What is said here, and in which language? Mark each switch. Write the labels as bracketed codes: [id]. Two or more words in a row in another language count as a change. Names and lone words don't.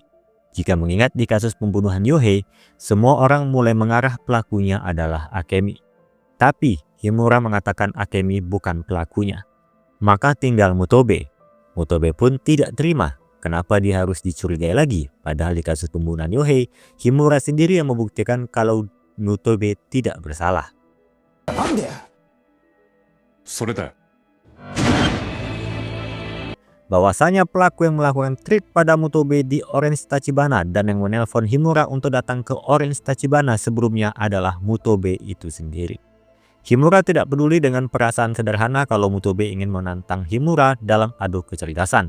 [id] Jika mengingat di kasus pembunuhan Yohei, semua orang mulai mengarah pelakunya adalah Akemi. Tapi Himura mengatakan Akemi bukan pelakunya. Maka tinggal Mutobe. Mutobe pun tidak terima. Kenapa dia harus dicurigai lagi? Padahal di kasus pembunuhan Yohei, Himura sendiri yang membuktikan kalau Mutobe tidak bersalah. [ja] なんでそれだよ。 [id] Bahwasanya pelaku yang melakukan trik pada Mutobe di Orange Tachibana dan yang menelpon Himura untuk datang ke Orange Tachibana sebelumnya adalah Mutobe itu sendiri. Himura tidak peduli dengan perasaan sederhana kalau Mutobe ingin menantang Himura dalam adu kecerdasan.